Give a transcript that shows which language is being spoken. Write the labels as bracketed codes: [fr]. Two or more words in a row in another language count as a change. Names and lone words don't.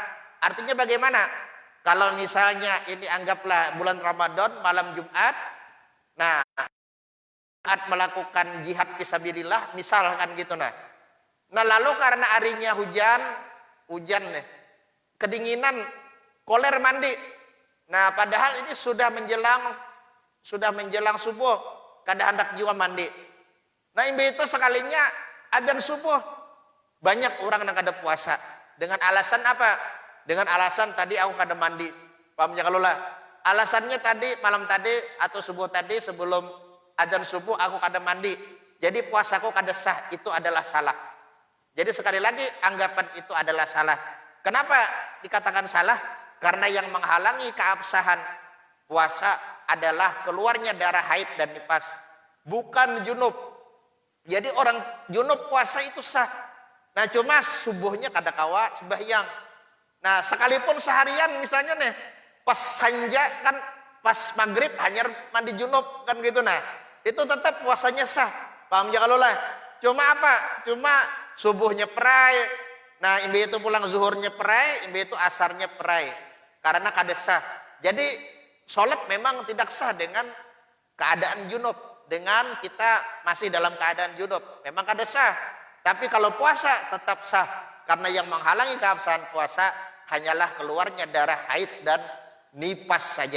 [id] Artinya bagaimana? Kalau misalnya ini anggaplah bulan Ramadan malam Jumat. Nah Jumat melakukan [ar] جهاد في سبيل الله [id] misalkan gitu nah. Nah lalu karena harinya hujan nih, kedinginan, [bjn] koler mandi. [id] Nah padahal ini sudah menjelang subuh, kada hendak jiwa mandi. Nah imbe itu sekalinya adzan subuh, banyak orang yang kada puasa. Dengan alasan apa? Dengan alasan tadi aku kada mandi. Paham ya kalau lah? Alasannya tadi malam tadi atau subuh tadi sebelum adzan subuh aku kada mandi. Jadi puasaku kada sah, itu adalah salah. Jadi sekali lagi anggapan itu adalah salah. Kenapa dikatakan salah? Karena yang menghalangi keabsahan puasa adalah keluarnya darah haid dan nifas, bukan junub. Jadi orang junub puasa itu sah. Nah cuma subuhnya kada kawa sembahyang. Nah sekalipun seharian misalnya nih pas sanja kan pas maghrib hanya mandi junub kan gitu, nah itu tetap puasanya sah. Paham ya kalau lah? Cuma apa? Cuma subuhnya perai. [bjn] Nah imbe itu pulang zuhurnya perai, imbe itu asarnya perai. [id] Karena kada sah. Jadi sholat memang tidak sah dengan keadaan junub. Dengan kita masih dalam keadaan junub. [bjn] Memang kada sah. [id] Tapi kalau puasa tetap sah. Karena yang menghalangi keabsahan puasa hanyalah keluarnya darah haid dan nifas saja.